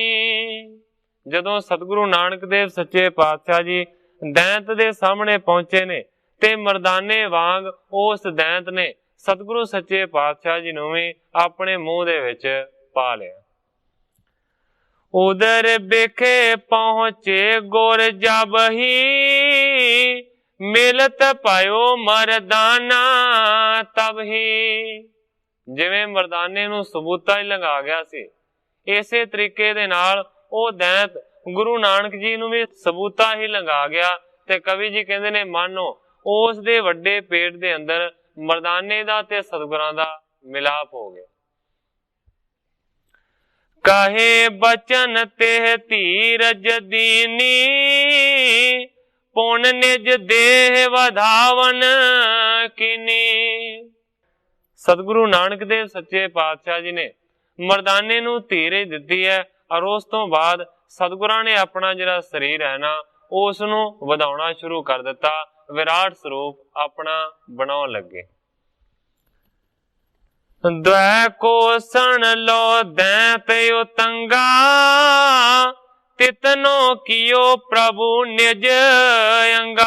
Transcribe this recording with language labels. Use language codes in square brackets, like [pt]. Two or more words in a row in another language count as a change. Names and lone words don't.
[pa] ਜਦੋਂ ਸਤਿਗੁਰੂ ਨਾਨਕ ਦੇਵ ਸੱਚੇ ਪਾਤਸ਼ਾਹ ਜੀ ਦੈਂਤ ਦੇ ਸਾਹਮਣੇ ਪਹੁੰਚੇ ਨੇ ਤੇ ਮਰਦਾਨੇ ਵਾਂਗ ਉਸ ਦੈਂਤ ਨੇ ਸਤਿਗੁਰੂ ਸੱਚੇ ਪਾਤਸ਼ਾਹ ਜੀ ਨੂੰ ਭੀ ਆਪਣੇ ਮੂੰਹ ਦੇ ਵਿੱਚ ਪਾ ਲਿਆ। [bra] उधर बिखे पहुंचे गुर जब ही, मिलत पायो मरदाना तब ही। [pa] ਜਿਵੇਂ ਮਰਦਾਨੇ ਨੂੰ ਸਬੂਤਾ ਹੀ ਲੰਘਾ ਗਿਆ ਸੀ, ਇਸੇ ਤਰੀਕੇ ਦੇ ਨਾਲ ਓ ਦੈਂਤ ਗੁਰੂ ਨਾਨਕ ਜੀ ਨੂੰ ਭੀ ਸਬੂਤਾ ਹੀ ਲੰਘਾ ਗਿਆ। ਤੇ ਕਵੀ ਜੀ ਕਹਿੰਦੇ ਨੇ, ਮਾਨੋ ਉਸ ਦੇ ਵੱਡੇ ਪੇਟ ਦੇ ਅੰਦਰ ਮਰਦਾਨੇ ਦਾ ਤੇ ਸਤਿਗੁਰਾਂ ਦਾ ਮਿਲਾਪ ਹੋ ਗਿਆ। [bra] कहे बचन तेह धीरज दीनी, पुन निज देह वधावन कीनी। [pa] ਸਤਿਗੁਰੂ ਨਾਨਕ ਦੇਵ ਸੱਚੇ ਪਾਤਸ਼ਾਹ ਜੀ ਨੇ ਮਰਦਾਨੇ ਨੂੰ ਧੀਰਜ ਦਿੱਤੀ ਹੈ ਔਰ ਉਸ ਤੋਂ ਬਾਅਦ ਸਤਿਗੁਰਾਂ ਨੇ ਆਪਣਾ ਜਿਹੜਾ ਸਰੀਰ ਹੈ ਨਾ ਉਸ ਨੂੰ ਵਧਾਉਣਾ ਸ਼ੁਰੂ ਕਰ ਦਿੱਤਾ। ਵਿਰਾਟ ਸਰੂਪ ਆਪਣਾ ਬਣਾਉਣ ਲੱਗੇ। [bra] द्वै को सन लो दैंत उतंगा, तितनो कियो प्रभु निज अंगा।